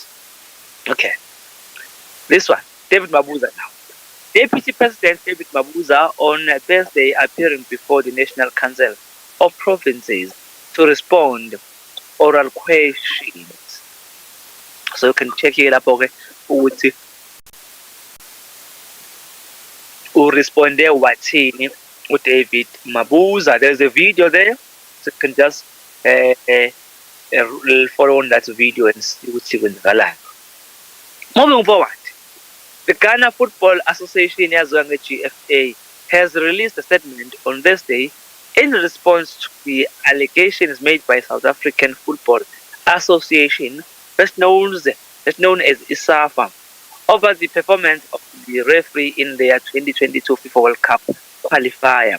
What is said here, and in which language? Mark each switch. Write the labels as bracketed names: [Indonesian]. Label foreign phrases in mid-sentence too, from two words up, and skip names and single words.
[English] Okay, this one, David Mabuza now. Deputy President David Mabuza on Thursday appearing before the National Council of Provinces to respond oral questions. So you can check it up, okay? [North Ndebele] Ukuthi uresponde wathini uDavid Mabuza. [English] There's a video there, so you can just follow on that video and see [North Ndebele] ukuthi kwenzakalani. [English] Moving forward. The Ghana Football Association, GFA, has released a statement on Thursday in response to the allegations made by South African Football Association, best known as ISAFA, over the performance of the referee in their 2022 FIFA World Cup qualifier.